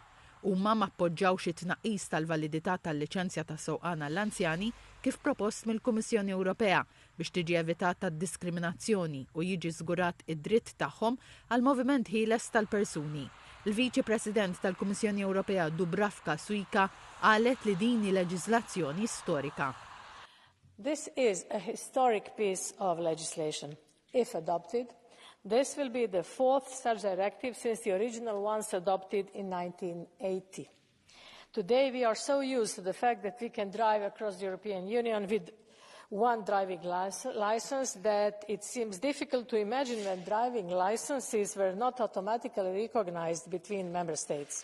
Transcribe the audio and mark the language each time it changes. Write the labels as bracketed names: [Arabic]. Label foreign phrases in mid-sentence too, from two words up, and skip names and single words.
[Maltese] Huma ma appoġġawx it-tnaqqis tal-validità tal-liċenzja tas-sewqan għall-anzjani kif propost mill-Kummissjoni Ewropea biex tiġi evitata d-diskriminazzjoni u jiġi żgurat id-dritt tagħhom għal moviment ħieles tal-persuni. Il-Viċi President tal-Kummissjoni Ewropea Dubravka Suica qalet li din hi leġiżlazzjoni storika. [English] This is a historic piece of legislation. If adopted, this will be the 4th such directive since the original ones adopted in 1980. Today we are so used to the fact that we can drive across the European Union with one driving license that it seems difficult to imagine when driving licenses were not automatically recognized between member states.